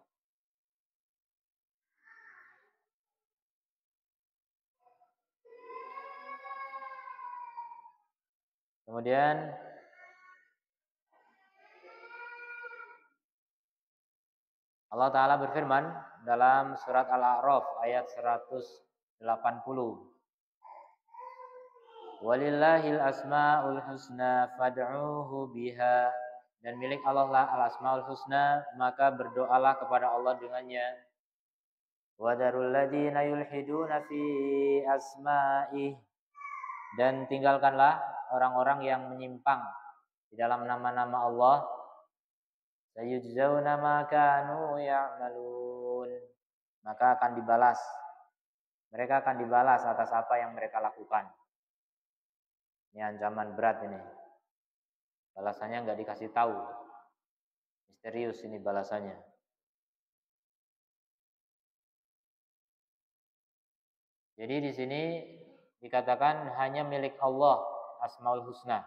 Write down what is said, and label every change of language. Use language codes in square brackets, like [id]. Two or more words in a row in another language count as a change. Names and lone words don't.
[id] Kemudian [ar] الله تعالى [id] berfirman dalam surat Al-A'raf ayat 180. [ar] ولله الأسماء الحسنى فادعوه بها. [id] Dan milik Allah lah [ar] الأسماء الحسنى, [id] maka berdoalah kepada Allah dengannya. [ar] وذروا الذين يلحدون في أسمائه. [id] Dan tinggalkanlah orang-orang yang menyimpang di dalam nama-nama Allah. [ar] سيجزون ما كانوا يعملون. [id] Maka akan dibalas. Mereka akan dibalas atas apa yang mereka lakukan. Ini ancaman berat ini. Balasannya nggak dikasih tahu. Misterius ini balasannya. Jadi di sini dikatakan hanya milik Allah [ar] الأسماء الحسنى.